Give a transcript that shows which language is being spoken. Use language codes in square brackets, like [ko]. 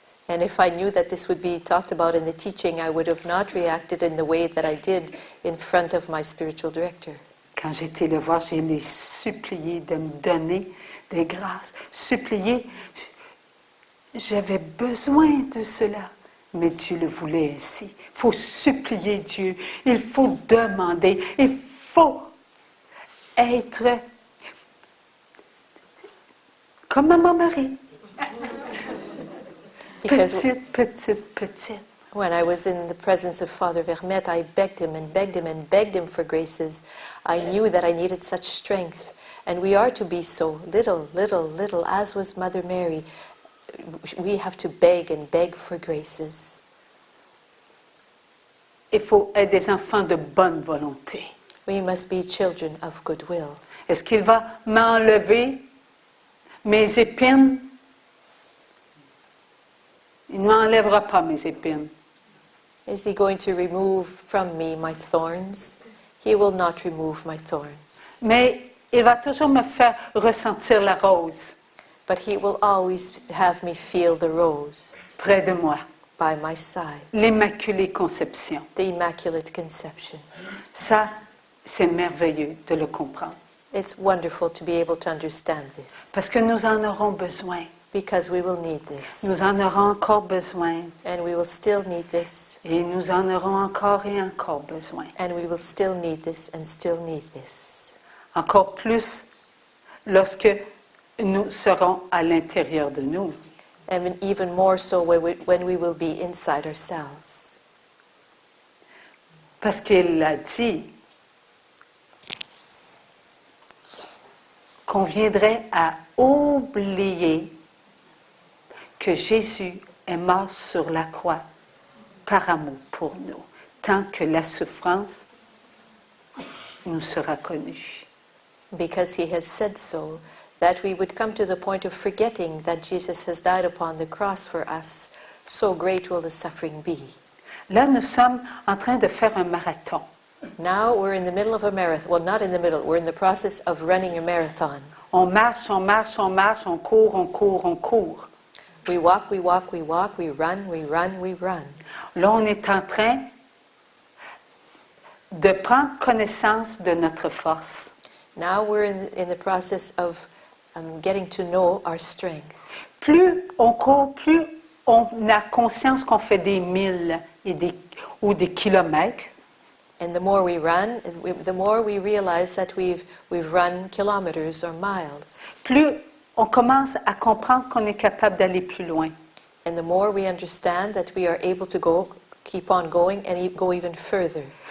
[en] And if I knew that this would be talked about in the teaching, I would have not reacted in the way that I did in front of my spiritual director. [fr] Quand j'étais le voir, je l'ai supplié de me donner des grâces. Supplié, j'avais besoin de cela. Mais Dieu le voulait ainsi. Il faut supplier Dieu. Il faut demander. Il faut être comme Maman Marie. [en] Because [fr] Petite. [en] when I was in the presence of Father Vermette, I begged him and begged him and begged him for graces. I knew that I needed such strength. And we are to be so little, as was Mother Mary. We have to beg and beg for graces. [fr] Il faut être des enfants de bonne volonté. [en] We must be children of goodwill. [fr] Est-ce qu'il va m'enlever mes épines? Il ne m'enlèvera pas mes épines. [en] Is he going to remove from me my thorns? He will not remove my thorns. [fr] Mais il va toujours me faire ressentir la rose [en] But he will always have me feel the rose [fr] près de moi. [en] by my side. [fr] L'Immaculée Conception. [en] The Immaculate Conception. [fr] Ça, c'est merveilleux de le comprendre. [en] It's wonderful to be able to understand this. [fr] Parce que nous en aurons besoin. [en] Because we will need this. [fr] Nous en aurons encore besoin. [en] And we will still need this. [fr] Et nous en aurons encore et encore besoin. [en] And we will still need this and still need this. [fr] Encore plus lorsque nous serons à l'intérieur de nous. [en] And even more so when we will be inside ourselves. [fr] Parce qu'il a dit qu'on viendrait à oublier que Jésus est mort sur la croix par amour pour nous, tant que la souffrance nous sera connue. [en] Because he has said so, that we would come to the point of forgetting that Jesus has died upon the cross for us, so great will the suffering be. [fr] Là, nous sommes en train de faire un marathon. [en] Now we're in the middle of a marathon. Well, not in the middle. We're in the process of running a marathon. [fr] On marche, on marche, on marche, on court, on court, on court. [en] We walk, we walk, we walk, we run, we run, we run. [fr] Là, on est en train de prendre connaissance de notre force. [en] Now we're in the process of getting to know our strength. [fr] Plus on court, plus on a conscience qu'on fait des milles ou des kilomètres. [en] And the more we run, the more we realize that we've run kilometers or miles. [fr] Plus on commence à comprendre qu'on est capable d'aller plus loin. [en] And the more we understand that we are able to keep on going and go even further.